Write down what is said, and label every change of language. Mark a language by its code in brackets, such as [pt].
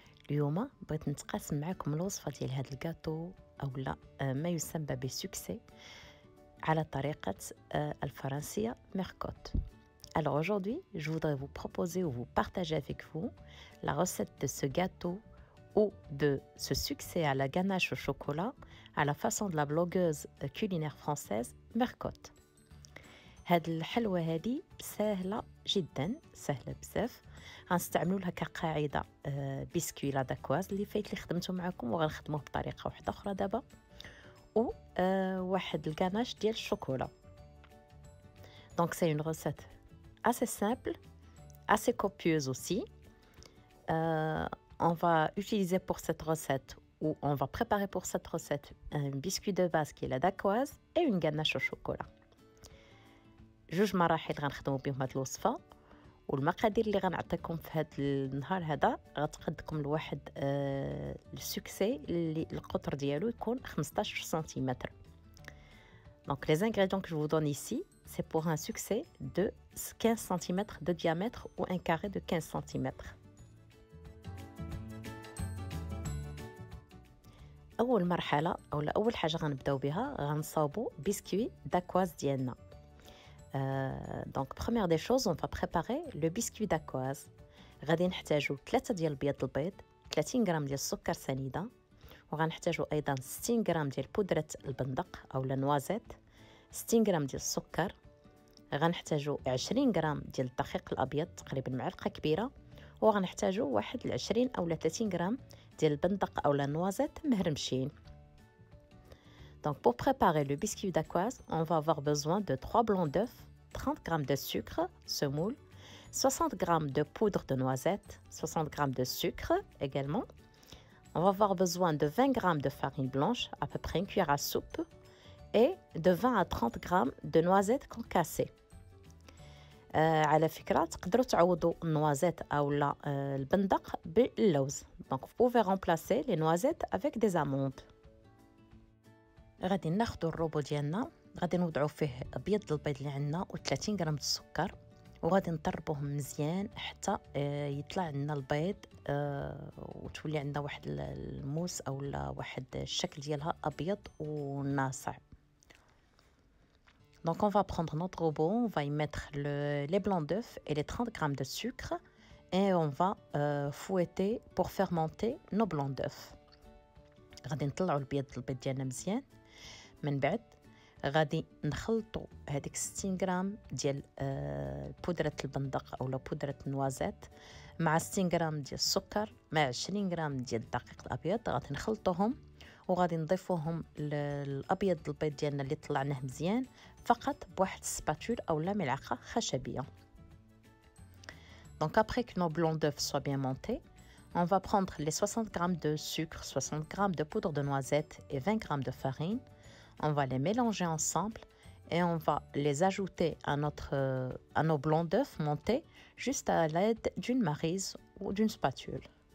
[ar] اليوم بغيت نتقاسم معكم الوصفه ديال هذا الكاطو اولا ما يسمى بسوكسي على طريقه الفرنسيه ميركوت. [fr] Alors aujourd'hui, je voudrais vous proposer ou vous partager avec vous la recette de ce gâteau ou de ce succès à la ganache au chocolat à la façon de la blogueuse culinaire française Mercotte. [ar] هاد الحلوى هادي سهله جدا، سهله بزاف. غنستعملوا لها كقاعده بسكوي لا داكواز اللي فايت اللي خدمته معكم، وغنخدموه بطريقه واحده اخرى دابا، و واحد الكاناش ديال الشوكولا. [fr] Donc c'est une recette assez simple, assez copieuse aussi. On va utiliser pour cette recette, ou on va préparer pour cette recette, un biscuit de base qui est la dacquoise et une ganache au chocolat. [ar] جوج مراحل غنخدموا بهم هاد الوصفه، والمقادير اللي غنعطيكم في هاد النهار هذا غتقدكم لواحد السوكسي اللي القطر ديالو يكون 15 سنتيمتر. [fr] Donc les ingrédients que je vous donne ici, c'est pour un succès de 15 cm de diamètre ou un carré de 15 cm. [ar] اول مرحله اولا اول حاجه غنبداو بها غنصاوبوا بسكوي داكواز ديالنا. [fr] Donc première des choses, on va préparer le biscuit داكواز. [ar] غادي نحتاجو 3 ديال بيض البيض، 30 غرام ديال السكر سنيده، وغنحتاجو ايضا 60 غرام ديال بودره البندق او نوازيت، 60 غرام ديال السكر، غنحتاجو 20 غرام ديال الدقيق الابيض تقريبا معلقه كبيره، وغنحتاجو واحد 20 او 30 غرام ديال البندق او نوازيت مهرمشين. [fr] Donc pour préparer le biscuit dacquoise, on va avoir besoin de 3 blancs d'œufs, 30 g de sucre semoule, 60 g de poudre de noisette, 60 g de sucre également. On va avoir besoin de 20 g de farine blanche, à peu près une cuillère à soupe, et de 20 à 30 g de noisettes concassées. [ar] على فكرة تقدروا تعوضوا النوازيت أو البندق باللوز. [fr] Donc vous pouvez remplacer les noisettes avec des amandes. [ar] غادي ناخدو الروبو ديالنا، غادي نوضعو فيه ابيض البيض اللي عندنا و30 غرام د السكر، وغادي نطربوهم مزيان حتى يطلع لنا البيض وتولي عندنا واحد الموس او واحد الشكل ديالها ابيض وناصع. [fr] Donc on va prendre notre robot, on va y mettre les blancs d'œufs et les 30 g de sucre et on va fouetter pour fermenter nos blancs d'œufs. [ar] غادي نطلعوا البيض ديالنا مزيان، من بعد غادي نخلطوا هذيك 60 غرام ديال بودره البندق او بودره النوازيت مع 60 غرام ديال السكر مع 20 غرام ديال الدقيق الابيض، غادي نخلطوهم وغادي نضيفوهم الابيض البيض ديالنا اللي طلعناه مزيان فقط بواحد السباتول او ملعقه خشبيه. [fr] Donc après que nos blancs d'œufs soient bien montés, on va prendre les 60 g de sucre, 60 g de poudre de noisette et 20 g de farine. On va les mélanger ensemble et on va les ajouter à nos blancs d'œufs montés juste à l'aide d'une maryse ou d'une spatule.